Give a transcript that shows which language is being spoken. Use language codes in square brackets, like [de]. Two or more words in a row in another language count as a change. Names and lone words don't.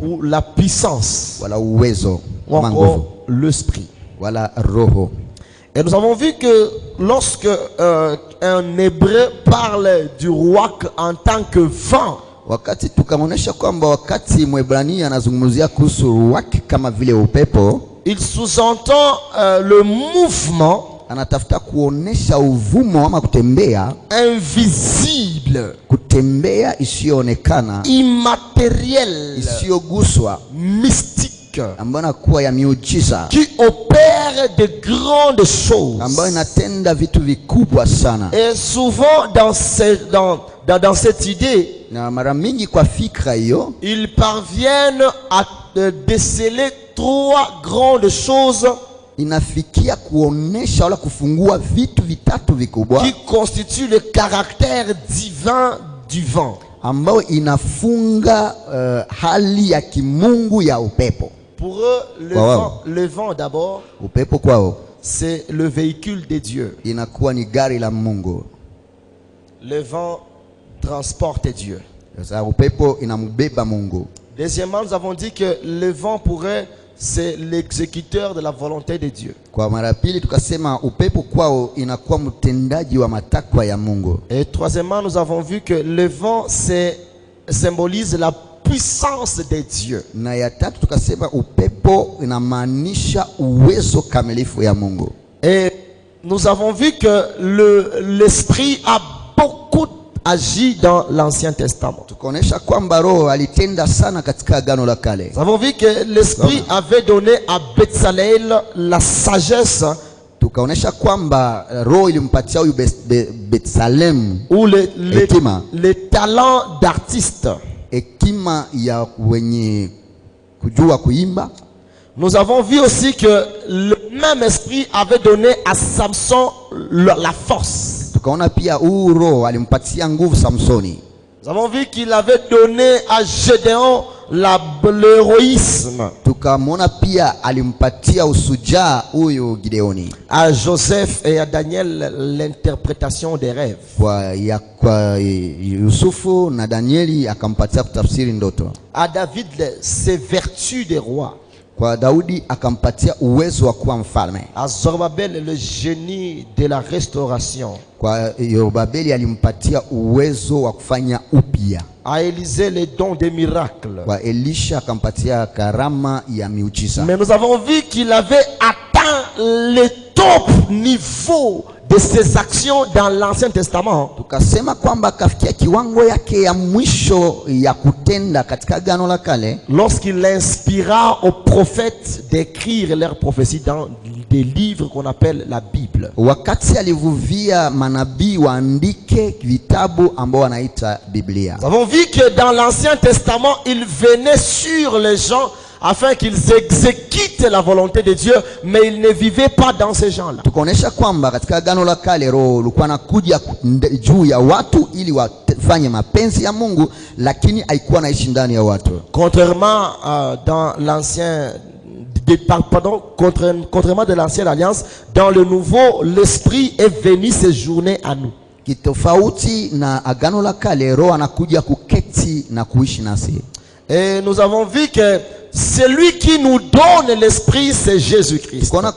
[fr] ou la puissance [sw] wala uwezo [fr] ou [sw] ama nguvu [fr] encore l'esprit. [sw] wala roho. [fr] Et nous avons vu que lorsque un hébreu parle du ruach en tant que vent, [sw] Wakati tukaonesha kwamba wakati Mwebrania anazungumzia kuhusu ruach kama vile upepo, [fr] il sous-entend le mouvement [sw] anatafuta kuonesha uvumo ama kutembea, [fr] invisible, [sw] kutembea isiyoonekana, [fr] immatériel, [sw] isiyoguswa, [fr] mystique, [sw] ambayo inakuwa ya miujiza, [fr] qui opère de grandes choses. [sw] ambayo inatenda vitu vikubwa sana. [fr] Et souvent dans cette idée, [sw] Na mara mingi kwa fikra hiyo [fr] ils parviennent à déceler trois grandes choses [sw] inafikia kuonesha wala kufungua vitu vitatu vikubwa [fr] qui constituent le caractère divin du vent. [sw] ambayo inafunga hali ya kimungu ya upepo. [fr] Pour eux, le vent d'abord, [sw] Upepo kwao [fr] c'est le véhicule de Dieu. [sw] inakuwa ni gari la Mungu. [fr] Le vent transporte Dieu. [sw] Sasa upepo inambeba Mungu. [fr] Deuxièmement, nous avons dit que le vent pour eux, c'est l'exécuteur de la volonté de Dieu. [sw] Kwa mara pili tukasema upepo kwao inakuwa mtendaji wa matakwa ya Mungu. [fr] Et troisièmement, nous avons vu que le vent symbolise la puissance de Dieu. [sw] Na ya tatu tukasema upepo inamaanisha uwezo kamilifu ya Mungu. [fr] Et nous avons vu que l'esprit a beaucoup agi dans l'Ancien Testament. [sw] Tukaonesha kwamba roho alitenda sana katika agano la kale. [fr] Nous avons vu que l'esprit avait donné à Bezalel la sagesse [sw] Tukaonesha kwamba roho ilimpatia huyu Betsalem [fr] ou [sw] hekima, [fr] les talents d'artiste. [sw] hekima ya wenye kujua kuimba. [fr] Nous avons vu aussi que le même esprit avait donné à Samson la force. [sw] Tukaona pia huu roho alimpatia nguvu Samsoni. [fr] Nous avons vu qu'il avait donné à Gédéon l'héroïsme. [sw] Tukamwona pia alimpatia usujaa huyu Gideoni. [fr] À Joseph et à Daniel l'interprétation des rêves. [sw] Kwa Yusufu na Danieli akampatia kutafsiri ndoto. [fr] À David ses vertus de roi. [sw] Kwa Daudi akampatia uwezo wa kuwa mfalme. [fr] À Zorobabel le génie de la restauration. [sw] Kwa Yorubabeli alimpatia uwezo wa kufanya upya. [fr] À Élisée les dons des miracles. [sw] Kwa Elisha akampatia karama ya miujiza. [fr] Mais nous avons vu qu'il avait atteint le top niveau de ses actions dans l'Ancien Testament. [sw] Tukasema kwamba akafikia kiwango yake ya mwisho ya kutenda katika agano la kale [fr] lorsqu'il inspira aux prophètes d'écrire leurs prophéties dans des livres qu'on appelle la Bible. [sw] Wakati alivuvia manabii waandike vitabu ambao wanaita Biblia. [fr] Nous avons vu que dans l'Ancien Testament, il venait sur les gens afin qu'ils exécutent la volonté de Dieu, mais ils ne vivaient pas dans ces gens-là. [sw] Tukaonesha kwamba katika agano la kale roho alikuwa anakuja juu ya watu ili wafanye mapenzi ya Mungu, lakini haikuwa naishi ndani ya watu. [fr] Contrairement dans l'ancien contrairement de l'ancienne alliance, dans le nouveau, l'esprit est venu séjourner à nous. [sw] Kitofauti na agano la kale roho anakuja kuketi na kuishi nasi. [fr] Et nous avons vu que celui qui nous donne l'esprit, c'est Jésus-Christ.